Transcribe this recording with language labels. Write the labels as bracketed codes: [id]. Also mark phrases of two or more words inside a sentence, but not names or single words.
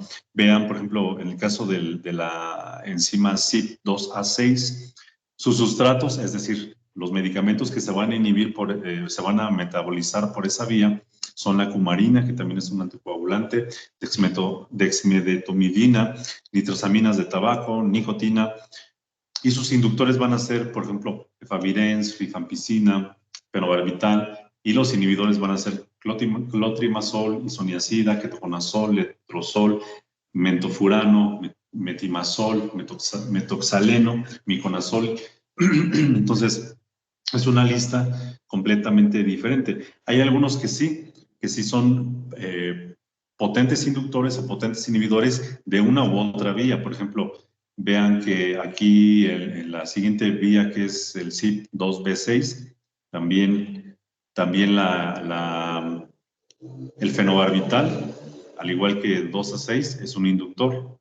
[es] Vean, por ejemplo, en el caso de la enzima CYP2A6, sus sustratos, es decir, los medicamentos que se van a inhibir, se van a metabolizar por esa vía, son la cumarina, que también es un anticoagulante, dexmedetomidina, nitrosaminas de tabaco, nicotina. Y sus inductores van a ser, por ejemplo, efavirenz, rifampicina, fenobarbital, y los inhibidores van a ser clotrimazol, isoniazida, ketoconazol, letrozol, mentofurano, metimazol, metoxaleno, miconazol. Entonces, es una lista completamente diferente. Hay algunos que sí son potentes inductores o potentes inhibidores de una u otra vía. Por ejemplo, vean que aquí en la siguiente vía, que es el CYP2B6, también el fenobarbital, al igual que 2A6, es un inductor.